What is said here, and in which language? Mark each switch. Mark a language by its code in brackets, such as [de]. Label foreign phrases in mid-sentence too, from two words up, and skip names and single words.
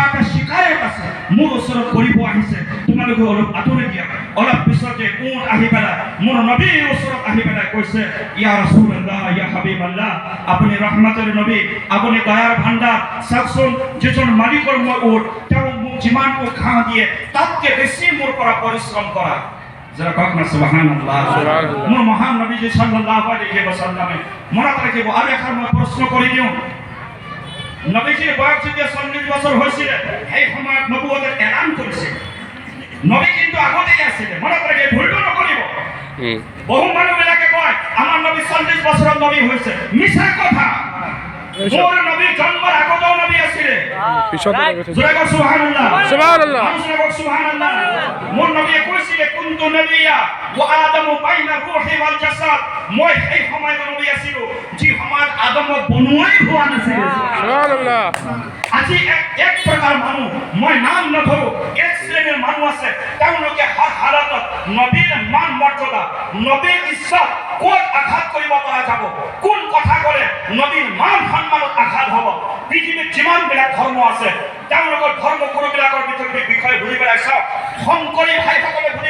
[as] এটা শিকায়ত আছে মোৰ ওচৰত কৰিব আহিছে তোমালোকে অলপ আঁতৰি দিয়া অলপ পিছতে উট আহি পেলাই মোৰ নবীৰ ওচৰত আহি পেলাই কৈছে [ar] يا رسول الله يا حبيب الله [as] আপুনি ৰহমতৰ নবী আপুনি দয়াৰ ভাণ্ডাৰ চাওকচোন যিজন মালিকৰ মই উট তেওঁ মোক যিমানটো ঘাঁহ দিয়ে তাতকে বেছি মোৰ পৰা পৰিশ্ৰম কৰা যারা কওক না সুবহানাল্লাহ মোৰ মহান নবী [ar] صلى الله عليه وسلم [as] মনত ৰাখিব আৰু এখন মই প্ৰশ্ন কৰি দিওঁ নবীজিৰ বয়স যেতিয়া 40 বছৰ হৈছিল সেই সময়ত নবুৱতৰ এলান কৰিছিল নবী কিন্তু আগতেই আছিল মনত ৰাখে ভুলটো নকৰিব বহু মানুহবিলাকে কয় আমাৰ নবী 40 বছৰত নবী হৈছে মিছা কথা মোৰ নবী জন্মৰ আগতেও নবী আছিল জোৰে কওক [ar] سبحان الله سبحان الله سبحان الله [as] মোৰ নবীয়ে কৈছিল [ar] كنت نبيا و آدم بين الروح والجسد [as] মই সেই সময়ত নবী আছিল যি সময়ত আদমক বনোৱাই হোৱা নাছিল সুবহানাল্লাহ আজি এক প্ৰকাৰ মানুহ মই নাম নধৰো এক শ্ৰেণীৰ মানুহ আছে তেওঁলোকে হৰ হালতত নবীৰ মান মৰ্যাদা নবীৰ ইজ্জত ক'ত আঘাত কৰিব পৰা যাব কোন কথা ক'লে নবীৰ মান সন্মানত আঘাত হ'ব পৃথিৱীত যিমানবিলাক ধৰ্ম আছে তেওঁলোকৰ ধৰ্মগুৰুবিলাকৰ বিষয়ে ঘূৰি পেলাই চাওক শংকৰী ভাইসকলে ঘূৰি